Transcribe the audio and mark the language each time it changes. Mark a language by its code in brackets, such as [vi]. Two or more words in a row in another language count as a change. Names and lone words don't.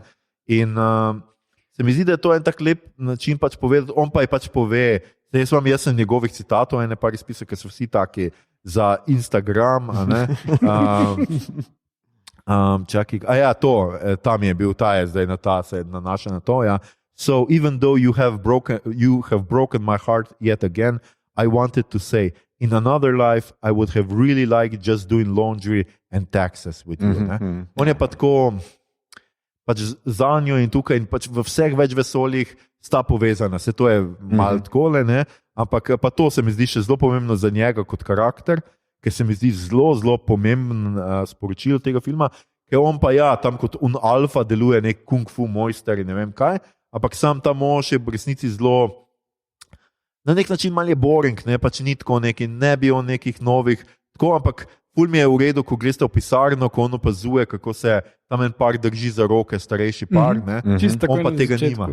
[sl] In se mi zdi, da je to en tak lep način pač povedati, on pa je pač pove, jaz sem njegovih citatov, ene par izpisov, ker so vsi taki za Instagram, a ne. Čakaj, tam je bil, ta je zdaj se nanaša na to, ja. [en] So even though you have broken my heart yet again, I wanted to say, in another life, I would have really liked just doing laundry and taxes with you. [sl] On je pa tako, pač za njo in tukaj, in pač v vseh več vesoljih sta povezana. Se to je malo takole, ne? Ampak pa to se mi zdi še zelo pomembno za njega kot karakter, ker se mi zdi zelo, zelo pomemben sporočilo tega filma, ker on pa tam kot alfa deluje nek kung fu mojster in ne vem kaj, ampak sam ta mož je v resnici zelo, na nek način malo je boring, ne, pač ni tako neki, ne bi on nekih novih, tako, ampak ful mi je v redu, ko greste v pisarno, ko on opazuje, kako se tam en par drži za roke, starejši par, ne, on pa tega nima.